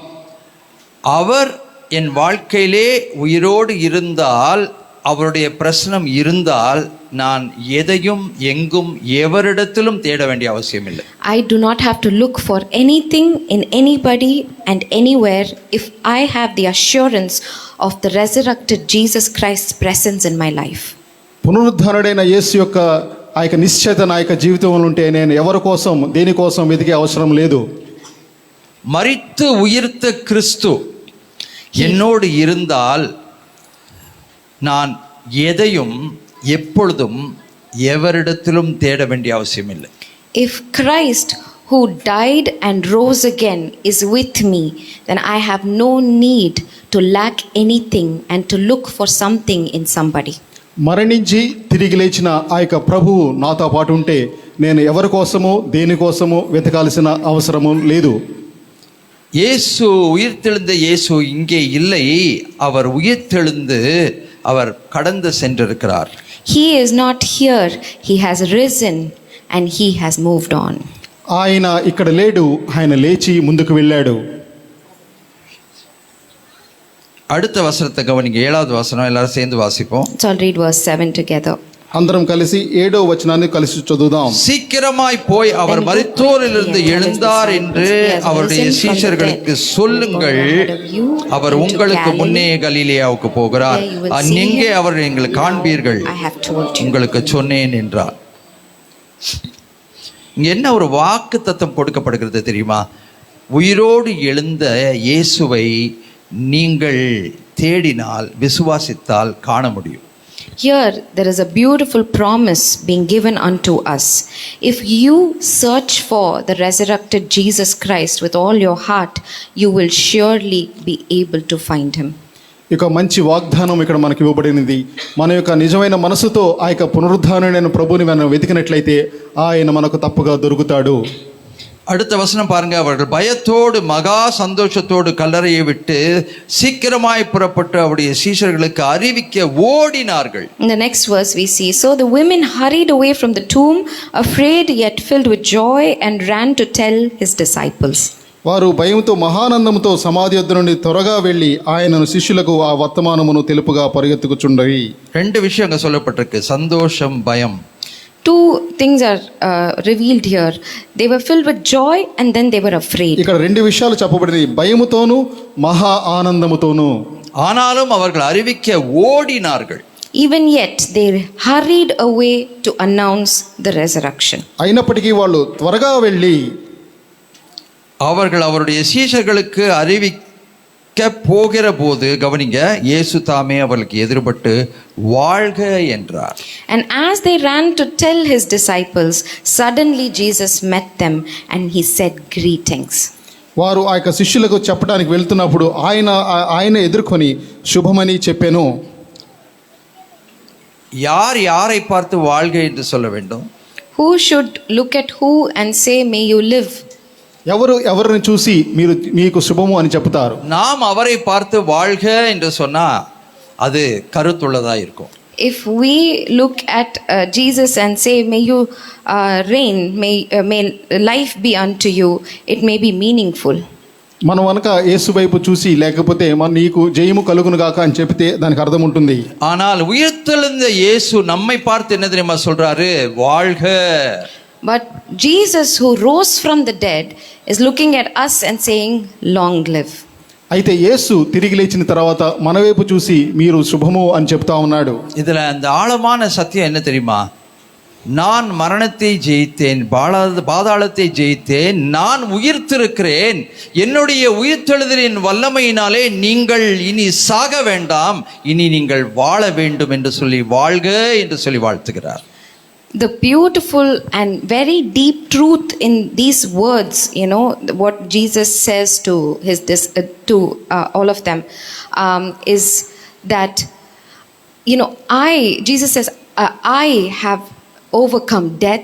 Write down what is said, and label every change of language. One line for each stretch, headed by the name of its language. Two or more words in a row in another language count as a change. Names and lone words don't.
Tamil: அவர் என் வாழ்க்கையிலே உயிரோடு இருந்தால், அவருடைய பிரசனம் இருந்தால், நான் எதையும் எங்கும் எவரிடத்திலும் தேட வேண்டிய அவசியம் இல்லை.
English: I do not have to look for anything in anybody and anywhere if I have the assurance of the resurrected Jesus Christ's presence in my life.
Telugu: పునరుద్ధరణుడైన యేసు యొక్క ఆ యొక్క నిశ్చయత నా యొక్క జీవితంలో ఉంటే నేను ఎవరి కోసం దేని కోసం వెతికే అవసరం లేదు.
Tamil: மரித்து உயிர்த்த கிறிஸ்து என்னோடு இருந்தால் நான் எதையும் எப்பொழுதும் எவரிடத்திலும் தேட வேண்டிய அவசியம் இல்லை.
English: If Christ who died and rose again is with me, then I have no need to lack anything and to look for something in somebody.
Telugu: మరణించి తిరిగి లేచిన ఆ యొక్క ప్రభువు నాతో పాటు ఉంటే నేను ఎవరి కోసమో దేనికోసమో వెతకాల్సిన అవసరము లేదు.
Tamil: இயேசு உயிர்த்தெழுந்த இயேசு இங்கே இல்லை, அவர் உயிர்த்தெழுந்து அவர் கடந்து சென்றிருக்கிறார்.
English: He is not here, he has risen and he has moved on.
Telugu: ఆయన ఇక్కడ లేడు, ఆయన లేచి ముందుకు వెళ్ళాడు.
Tamil: அடுத்த வசனத்தை கவனிங்க, 7வது வசனம் எல்லாரும் சேர்ந்து வாசிப்போம்.
English: So I'll read verse 7 together.
Telugu: అందరం కలిసి 7వ వచనాన్ని కలిసి చదువుదాం.
Tamil: சீக்கிரமாய் போய் அவர் மரித்தோரிலிருந்து எழுந்தார் என்று அவருடைய சீஷர்களுக்கு சொல்லுங்கள், அவர் உங்களுக்கு முன்னே கலிலேயாவுக்கு போகிறார், அங்கே அவர் நீங்கள் காண்பீர்கள், உங்களுக்கு சொன்னேன் என்றார். இங்க என்ன ஒரு வாக்கு தத்தம் கொடுக்கப்படுகிறது தெரியுமா? உயிரோடு எழுந்த இயேசுவை நீங்கள் தேடினால், விசுவாசித்தால் காண முடியும்.
English: Here there is a beautiful promise being given unto us. If you search for the resurrected Jesus Christ with all your heart, you will surely be able to find him.
Telugu: ఇక మంచి వాగ్దానం ఇక్కడ మనకి ఇవ్వబడినది. మన యొక్క నిజమైన మనసుతో ఆ యొక్క పునరుద్ధానుడైన ప్రభువుని మనం వెతికినట్లయితే ఆయన మనకు తప్పుగా దొరుకుతాడు.
Tamil: அடுத்த வசனம் பாருங்க, அவர்கள் பயத்தோடு மகா சந்தோஷத்தோடு கல்லறையை விட்டு சீக்கிரமாய் புறப்பட்டு அவருடைய சீஷர்களுக்கு அறிவிக்க ஓடினார்கள்.
English: In the next verse we see, so the women hurried away from the tomb, afraid yet filled with joy, and ran to tell his disciples.
Telugu: వారు భయంతో మహానందంతో సమాధి యొద్ద నుండి త్వరగా వెళ్ళి ఆయనను శిష్యులకు ఆ వర్తమానమును తెలుపుగా పరిగెత్తుకుచుండవి.
Tamil: ரெண்டு விஷயம் அங்க சொல்லப்பட்டிருக்கு, சந்தோஷம், பயம்.
English: Two things are revealed here. They were filled with joy and then they were afraid.
Telugu: ఇక్కడ రెండు విషయాలు చెప్పబడినవి, భయముతోను మహా ఆనందముతోను.
Tamil: ஆனாலும் அவர்கள் அறிவிக்க ஓடினார்கள்.
English: Even yet they hurried away to announce the resurrection.
Telugu: అయినప్పటికీ వాళ్ళు త్వరగా వెళ్ళి
Tamil: அவர்கள் அவருடைய சீஷர்களுக்கு அறிவிக்க போகிற போது கவனிங்க, இயேசு தாமே அவர்களுக்கு எதிர்பட்டு வாழ்க என்றார்.
English: And as they ran to tell his disciples, suddenly Jesus met them and he said greetings.
Telugu: వారు ఆ యొక్క శిష్యులకు చెప్పడానికి వెళ్తున్నప్పుడు ఆయన ఎదుర్కొని శుభమని చెప్పాను.
Tamil: யார் யாரை பார்த்து வாழ்க என்று சொல்ல வேண்டும்?
English: Who should look at who and say may you live?
Telugu: ఎవరు ఎవరిని చూసి మీరు మీకు శుభము అని చెప్తారు?
Tamil: நாம் அவரை பார்த்து வாழ்க என்று சொன்னா அது கருத்துள்ளதா இருக்கும்.
English: If we look at Jesus and say may you reign, may life be unto you, it may be meaningful.
Telugu: మనం కనుక యేసు వైపు చూసి లేకపోతే నీకు జయము కలుగును గాక అని చెప్తే దానికి అర్థం ఉంటుంది.
Tamil: ஆனால் உயிர்த்தெழுந்த இயேசு நம்மை பார்த்து என்ன தெரியுமா சொல்றாரு? வாழ்க.
English: But Jesus who rose from the dead is looking at us and saying long live.
Telugu: అయితే యేసు తిరిగి లేచిన తర్వాత మన వైపు చూసి మీరు శుభము అని చెప్తా ఉన్నాడు.
Tamil: இதுல அந்த ஆழமான சத்தியம் என்ன தெரியுமா? நான் மரணத்தை ஜெயித்தேன், பாதாளத்தை ஜெயித்தேன், நான் உயிர்த்திருக்கிறேன், என்னுடைய உயிர்த்தெழுதலின் வல்லமையினாலே நீங்கள் இனி சாக வேண்டாம், இனி நீங்கள் வாழ வேண்டும் என்று சொல்லி வாழ்க என்று சொல்லி வாழ்த்துகிறார்.
English: The beautiful and very deep truth in these words, you know, what Jesus says to all of them, is that, you know, Jesus says, I have overcome death.